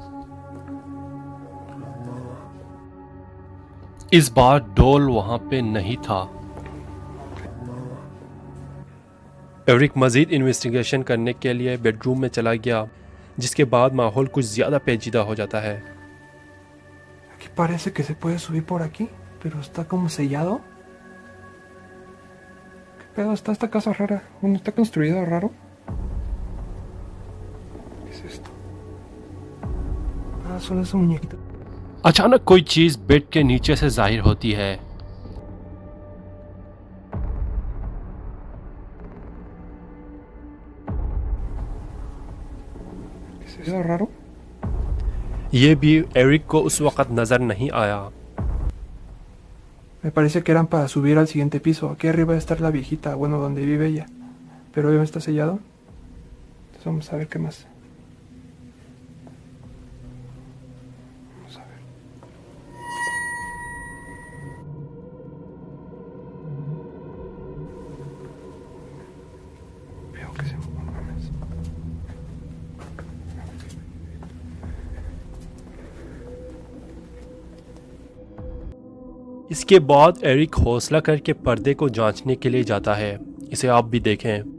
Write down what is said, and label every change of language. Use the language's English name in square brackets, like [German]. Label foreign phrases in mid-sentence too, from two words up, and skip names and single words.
[Urdu] اس بار ڈول وہاں پہ نہیں تھا. ایرک مزید انویسٹیگیشن کرنے کے لیے بیڈروم میں چلا گیا، جس کے بعد ماحول کچھ زیادہ پیچیدہ ہو جاتا ہے. [Spanish] Aquí parece que se puede subir por aquí, pero está como sellado. ¿Qué pedo? Está esta casa rara. Bueno, está construida raro. ¿Qué es es esto? Ah, son esos muñequitos. [Urdu] اچانک کوئی چیز بیڈ کے نیچے سے ظاہر ہوتی ہے. [Spanish] ¿Qué es eso raro? [Urdu] یہ بھی ایرک کو اس وقت نظر نہیں آیا. [Spanish] Me parece que eran para subir al siguiente piso. Aquí arriba va a estar la viejita, bueno, donde vive ella. Pero hoy está sellado. Entonces vamos a ver qué más. Vamos a ver. Veo que se mueven más. [Urdu] اس کے بعد ایرک حوصلہ کر کے پردے کو جانچنے کے لیے جاتا ہے. اسے آپ بھی دیکھیں.